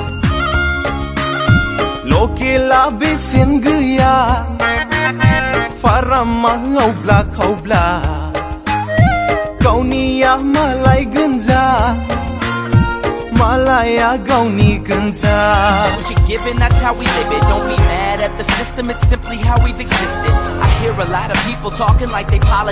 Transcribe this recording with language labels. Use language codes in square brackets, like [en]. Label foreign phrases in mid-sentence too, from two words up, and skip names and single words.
[brx] लकेला बेसेन गैया फारामा आवब्ला खावब्ला गावनिया मालाय गोनजा मालाया गावनि गोनजा [en] What you're giving, that's how we live it. Don't be mad at the system, it's simply how we've existed. I hear a lot of people talking like they politics.